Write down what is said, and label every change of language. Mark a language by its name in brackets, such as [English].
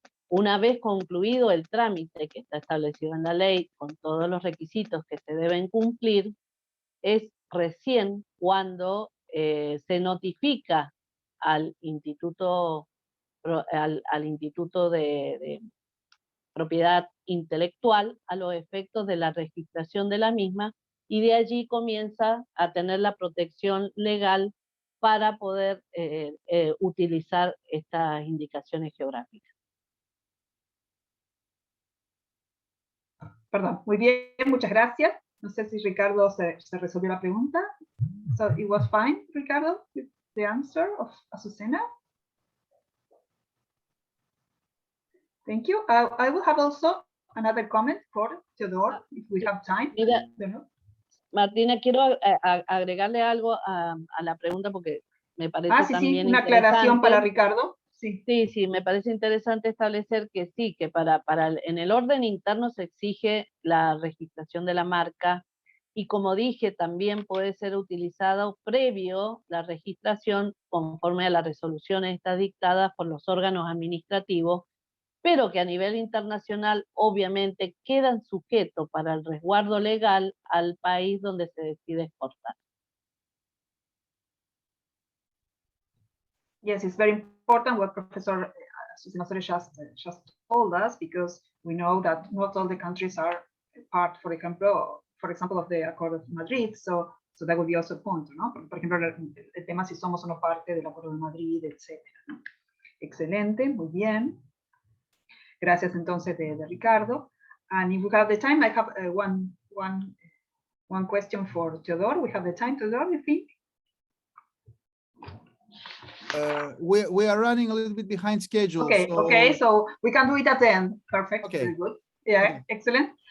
[Spanish] Una vez concluido el trámite que está establecido en la ley, con todos los requisitos que se deben cumplir, es recién cuando se notifica al Instituto de Propiedad Intelectual a los efectos de la registración de la misma, y de allí comienza a tener la protección legal para poder utilizar estas indicaciones geográficas. Perdón, muy bien, muchas gracias. No sé si Ricardo se resolvió la pregunta. [English] So it was fine, Ricardo, the answer of Azucena. Thank you. I will have also another comment for Theodore, if we have time. [Spanish] Mira, Martina, quiero agregarle algo a la pregunta porque me parece también una aclaración para Ricardo. Sí. Sí, me parece interesante establecer que sí, que en el orden interno se exige la registración de la marca, y como dije, también puede ser utilizado previo la registración conforme a las resoluciones estas dictadas por los órganos administrativos, pero que a nivel internacional obviamente quedan sujetos para el resguardo legal al país donde se decide exportar. [English] Yes, it's very important what Professor Azucena just told us, because we know that not all the countries are part, for example, of the Accord of Madrid. So that would be also a point, ¿no? [Spanish] Por ejemplo, el tema si somos o no parte del Acuerdo de Madrid, etcétera, ¿no? Excelente, muy bien. Gracias entonces de Ricardo. [English] And if we have the time, I have one question for Theodore. We have the time, Theodore, you think? We are running a little bit behind schedule. Okay, so... okay, so we can do it at the end. Perfect, okay. very good. Yeah, okay. Excellent.